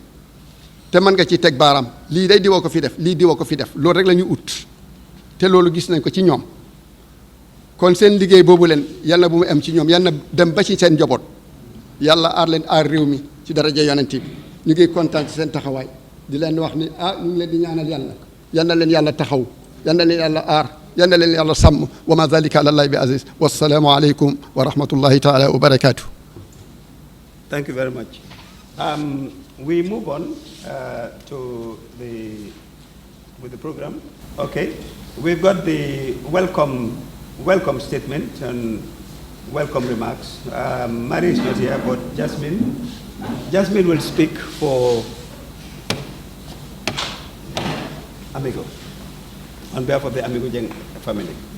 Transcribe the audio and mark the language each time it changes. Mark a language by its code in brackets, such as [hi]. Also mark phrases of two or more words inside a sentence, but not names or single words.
[wo] te mën nga ci teg baaraam lii day diwoo ko fi def lii diwoo ko fi def loolu rek la ñu ut te loolu gis nañ ko ci ñoom kon seen liggéey boobu leen yàlla bu mu am ci ñoom yàlla na dem ba ci seen njaboot yàlla aar leen aar réew mi ci daraja yonent bi ñu ngi kontaan ci seen taxawaay di leen wax ni ñu ngi leen di ñaanal yàlla yal na leen yàlla taxaw yal na leen yàlla aar yal na leen yàlla sàmm [ar] و ما ذلك على الله ب عزيز والسلام عليكم و رحمة الله تعالى و بركاته. [en] Thank you very much. We move on with the program. Okay, we've got the welcome statement and welcome remarks. Mary is not here, but Jasmine will speak for Amigo on behalf of the Amigo Jeng family.